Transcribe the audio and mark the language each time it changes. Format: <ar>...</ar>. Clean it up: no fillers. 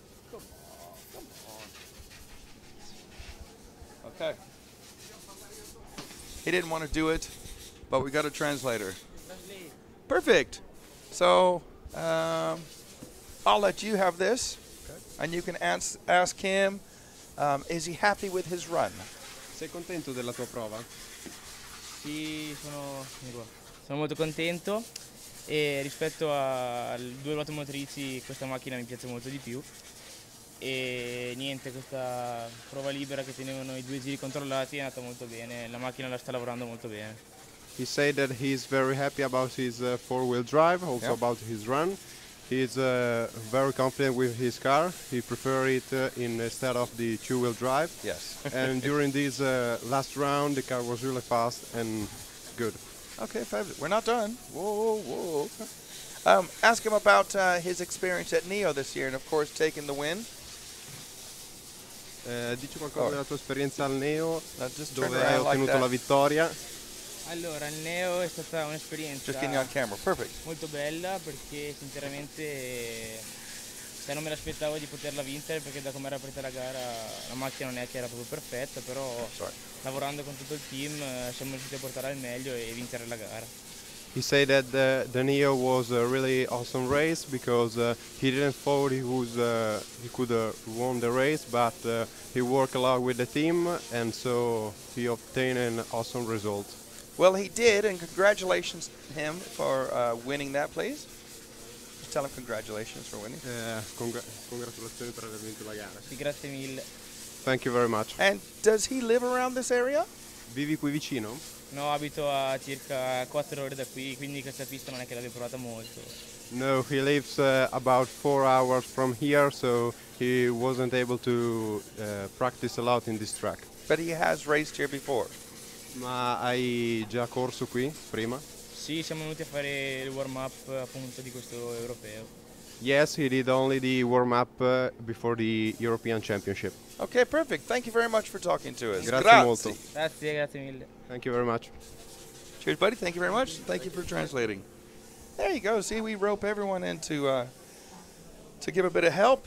<en>Come on. Okay. He didn't want to do it, but we got a translator. Perfect. So I'll let you have this, and you can ask him, is he happy with his run?</en> <it>Sei contento della tua prova? Sì, sono molto contento e rispetto alle due ruote motrici questa macchina mi piace molto di più e niente, questa prova libera che tenevano i 2 giri controllati è andata molto bene, la macchina la sta lavorando molto bene.</it> <en>He said that he's very happy about his four-wheel drive, also about his run. He's very confident with his car. He prefers it instead of the two-wheel drive. Yes. And during this last round, the car was really fast and good. Okay, fabulous. We're not done. Whoa, whoa. Ask him about his experience at NEO this year and, of course, taking the win.</en> <it>Dici qualcosa della tua esperienza al NEO, dove hai ottenuto la vittoria. Allora, il Neo è stata un'esperienza molto bella perché sinceramente non me l'aspettavo di poterla vincere perché da come era aperta la gara la macchina non è che era proprio perfetta, però lavorando con tutto il team siamo riusciti a portare al meglio e vincere la gara.</it> <en>He said that the NEO was a really awesome race because he didn't thought he could won the race, but he worked a lot with the team and so he obtained an awesome result. Well, he did, and congratulations to him for winning that, please. Just tell him congratulations for winning.</en> <it>Congratulazioni per aver vinto la gara. Sì, grazie mille.</it> <en>Thank you very much. And does he live around this area?</en> <it>Vivi qui vicino? No, abito a circa 4 ore da qui, quindi questa pista non è che l'abbia provata molto.</it> <en>No, he lives about 4 hours from here, so he wasn't able to practice a lot in this track. But he has raced here before.</en> <it>Ma hai già corso qui prima? Sì, siamo venuti a fare il warm-up appunto di questo europeo.</it> <en>Yes, he did only the warm-up before the European Championship. Okay, perfect. Thank you very much for talking to us.</en> <it>Grazie molto. Grazie mille.</it> <en>Thank you very much. Cheers, buddy. Thank you very much. Thank you for translating. There you go. See, we rope everyone into to give a bit of help.</en>